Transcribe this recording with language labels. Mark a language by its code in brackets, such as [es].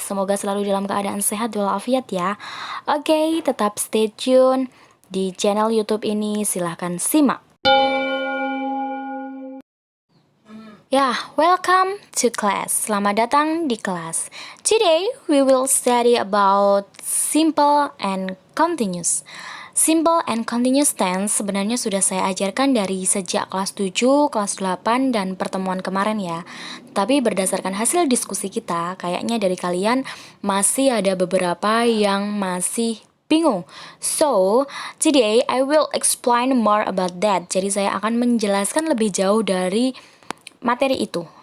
[id] Semoga selalu dalam keadaan sehat walafiat ya. Okay, tetap [en] stay tune [id] di channel YouTube ini. Silahkan simak. [en] Ya, welcome to class. [id] Selamat datang di kelas. [en] Today we will study about simple and continuous. [id] Simple and continuous tense sebenarnya sudah saya ajarkan dari sejak kelas 7, kelas 8, dan pertemuan kemarin ya. Tapi berdasarkan hasil diskusi kita, kayaknya dari kalian masih ada beberapa yang masih bingung. [en] So, today I will explain more about that. [id] Jadi saya akan menjelaskan lebih jauh dari materi itu.